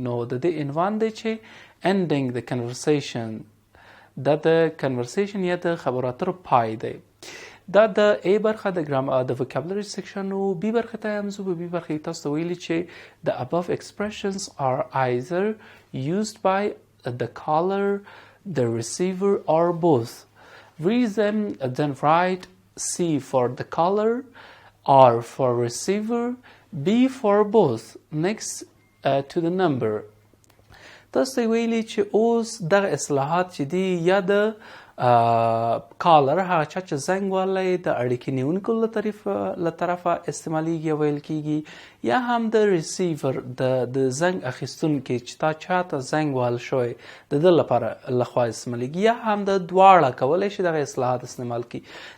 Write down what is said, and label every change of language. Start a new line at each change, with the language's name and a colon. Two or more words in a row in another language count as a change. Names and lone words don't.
Pashto: نو د دې عنوان دی چې
English: ending the conversation.
Pashto: دا د conversation یا د خبرو اترو پای دی. دا د A برخه د
English: vocabulary section
Pashto: او B برخه ته هم زه په B برخه تاسو ته ویلي چې
English: the above expressions are either used by the caller, the receiver or both. Read them then write C for the caller, R for receiver, B for both next to the number.
Pashto: تاسو ته ویلي چې اوس دغه اصلاحات چې دي یا د کالر هغه چا چې زنګ وهلی د اړیکې نیونکو له طرفه استعمالیږي ویل کیږي یا هم د ریسیور د زنګ اخیستونکي چې تا چاته زنګ وهل شوی د ده لپاره لخوا استعمالیږي یا هم د دواړه کولی شي دغه اصلاحات استعمال کړي.